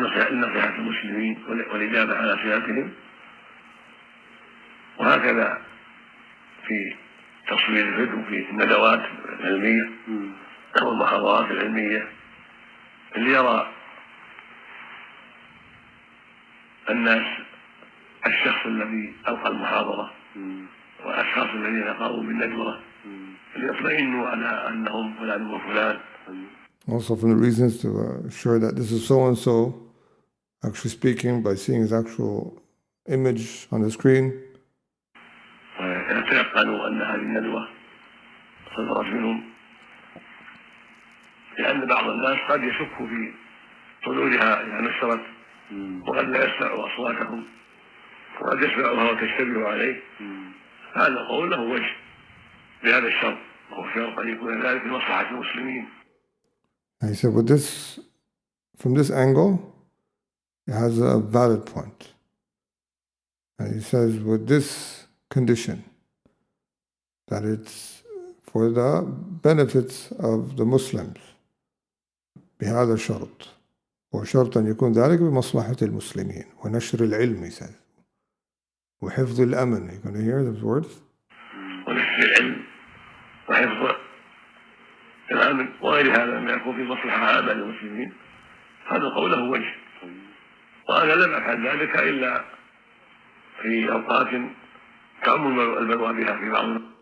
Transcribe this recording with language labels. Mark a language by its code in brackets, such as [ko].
[ar] لنصيحة المسلمين والإجابة على أسئلتهم، وهكذا في تصوير الفيديو في الندوات العلمية أو المحاضرات العلمية. اللي يرى الناس الشخص الذي ألقى المحاضرة والأشخاص الذين قاموا بالندوة ليطمئنوا على أنهم فلان وفلان. [en] Also from the reasons to assure that this is so-and-so actually speaking by seeing his actual image on the screen. [ar] ويتيقنوا أن هذه الندوة صدرت منهم، لأن بعض الناس قد يشك في صدورها إذا نشرت وقد لا يسمع أصواتهم وقد يسمعها وتشتبه عليه هذا القول له وجه بهذا الشرط وهو شرط أن يكون ذلك لمصلحة المسلمين. [en] And he said, from this angle, it has a valid point. And he says, with this condition, that it's for the benefits of the Muslims, [ar] بهذا الشرط وشرط أن يكون ذلك بمصلحة المسلمين ونشر العلم, [en] he says, [ar] وحفظ الأمن. [en] You're going to hear those words? [ar] ونشر العلم وحفظ الأمن وغير هذا مما يكون في مصلحة عامة للمسلمين هذا قوله وجه. وأنا لم أفعل ذلك إلا في أوقات تعم البلوى بها في بعض.